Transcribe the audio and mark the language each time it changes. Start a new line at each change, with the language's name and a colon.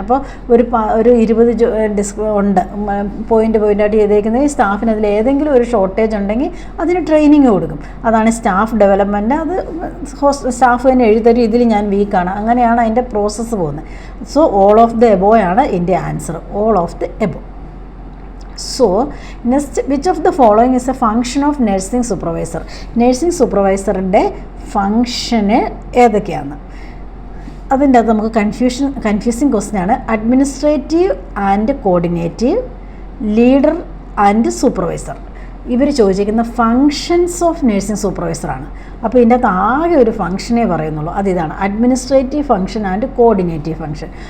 Malayalam: അപ്പോൾ ഒരു 20 ഉണ്ട് പോയിൻ്റായിട്ട് ചെയ്തേക്കുന്നത്. ഈ സ്റ്റാഫിന് അതിൽ ഏതെങ്കിലും ഒരു ഷോർട്ടേജ് ഉണ്ടെങ്കിൽ അതിന് ട്രെയിനിങ് കൊടുക്കും. അതാണ് സ്റ്റാഫ് ഡെവലപ്മെൻറ്റ്. അത് സ്റ്റാഫ് തന്നെ എഴുതരും, ഇതിൽ ഞാൻ വീക്കാണ്, അങ്ങനെയാണ് അതിൻ്റെ പ്രോസസ്സ് പോകുന്നത്.
English: so all of the above
Malayalam: ആണ് എൻ്റെ
English: Answer, all of the above. So next, which of the following is a function of nursing supervisor?
Malayalam: Nursing സൂപ്പർവൈസറിൻ്റെ ഫങ്ഷന് ഏതൊക്കെയാണ്? അതിൻ്റെ അത് നമുക്ക് കൺഫ്യൂസിങ് ക്വസ്റ്റ്യൻ ആണ്. Administrative and കോർഡിനേറ്റീവ്, leader and supervisor. ഇവർ ചോദിച്ചിരിക്കുന്ന ഫങ്ഷൻസ് ഓഫ് നഴ്സിംഗ് സൂപ്പർവൈസറാണ്. അപ്പോൾ ഇതിൻ്റെ അകത്ത് ആകെ ഒരു ഫംഗ്ഷനേ പറയുന്നുള്ളൂ, അതിതാണ് അഡ്മിനിസ്ട്രേറ്റീവ് ഫംഗ്ഷൻ ആൻഡ് കോർഡിനേറ്റീവ് ഫംഗ്ഷൻ.